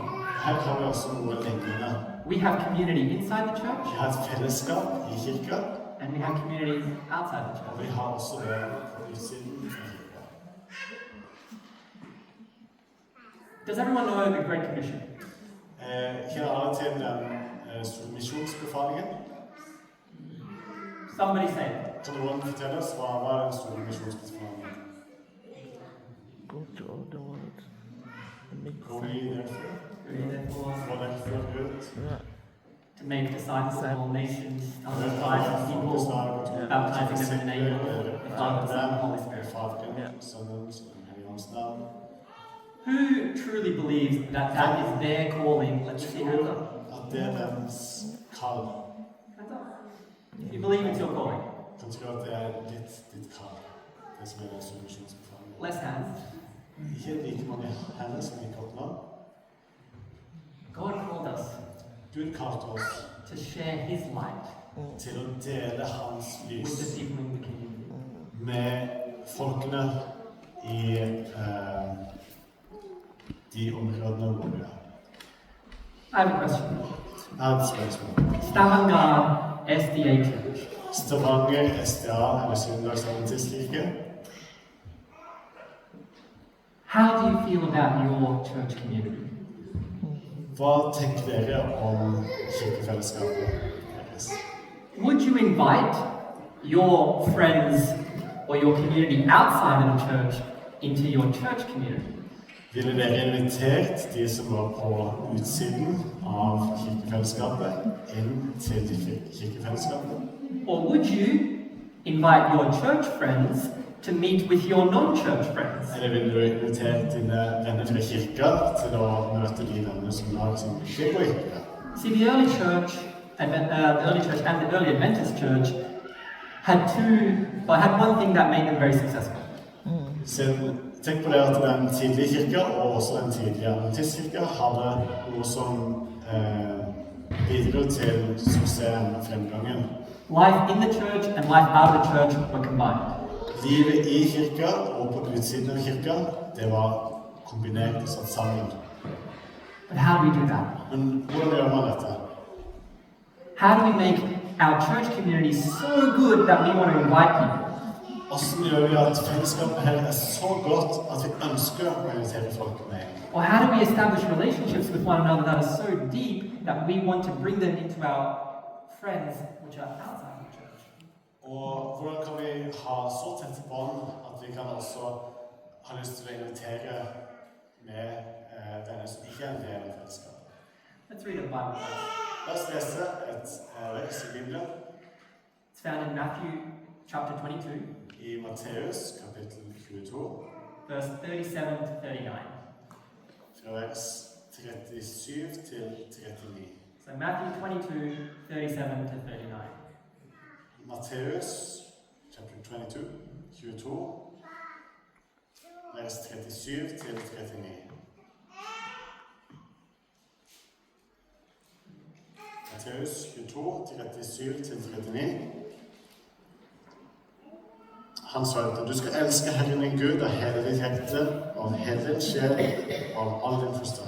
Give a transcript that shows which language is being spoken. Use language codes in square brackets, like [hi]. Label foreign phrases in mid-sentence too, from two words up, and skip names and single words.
[no] Her har vi også noe lignende. [en] We have community inside the church, [no] Vi har et fellesskap i kirka, [en] and we have community outside the [no] og [en] church. [no] vi har også det på utsiden av kirka. [en] Does everyone know the Great Commission? [no] Kjenner alle til den store misjonsbefalingen? [en] Somebody say it. [no] Kan noen fortelle oss hva var den store misjonsbefalingen? [en] Go to all the world and make [no] Gå i derfor, [en] Go ye therefore [no] få derfor ut. [en] to make disciples of all nations, Baptizing baptizing people, baptizing them in the name of the Father, the Son, and the Holy Spirit. [no] Faderen, Sønnen, og Den hellige ånds navn. [en] Who truly believes that that is their calling? Let's see hands up. [no] At det er deres kall. [en] Hands up. You believe it's your calling. [no] Kan tro at det er ditt kall. Det som er den store misjonsbefalingen. [en] Less hands. [no] Ikke like mange hender som gikk opp nå. [en] God called us [no] Gud kalte oss [en] to share His light [no] til å dele hans [en] with the [no] lys [en] people in the community. [no] med folkene i de områdene hvor vi er. [en] I have a question. [no] Jeg har et spørsmål. [en] Stavanger SDA Church. [no] Stavanger SDA eller Søndagsadventistkirke. [en] How do you feel about your church community? [no] Hva tenker dere om kirkefellesskapet deres? [en] Would you invite your friends or your community outside of the church into your church community? [no] Ville dere invitert de som var på utsiden av kirkefellesskapet inn til kirkefellesskapet? [en] Or would you invite your church friends to meet with your non-church friends? [no] Eller ville du invitert dine venner fra kirka til å møte de venner som har sin kirke og kirke? [en] See, the early church and the early Adventist church had one thing that made them very successful. [no] Tenk på det at den tidlige kirka og også den tidlige adventistkirka hadde noe som bidro til suksessen og fremgangen. [en] Life in the church and life out of the church were combined. [no] Livet i kirka og på utsiden av kirka, det var kombinert og satt sammen. [en] But how do we do that? [no] Men hvordan gjør man dette? [en] How do we make our church community so good that we want to invite people? [no] Hvordan gjør vi at fellesskapet her er så godt at vi ønsker å invitere folk med? [en] Or how do we establish relationships with one another that are so deep that we want to bring them into our friends which are outside the church? [no] Og hvordan kan vi ha så tette bånd at vi kan også ha lyst til å invitere med denne som ikke er en del av fellesskapet? [en] Let's read the Bible first. [no] La oss lese et vers i Bibelen [en] It's found in Matthew chapter 22, [no] i Matteus kapittel 22, [en] verse 37 to 39. [no] fra vers 37 til 39. [en] So Matthew 22, 37 to 39. [no] Matteus chapter 22, 22, vers 37 til 39. Matteus 22, 37 til 39. Han svarte, du skal elske Herren din Gud av hele ditt hjerte, av hele din sjel og av all din forstand.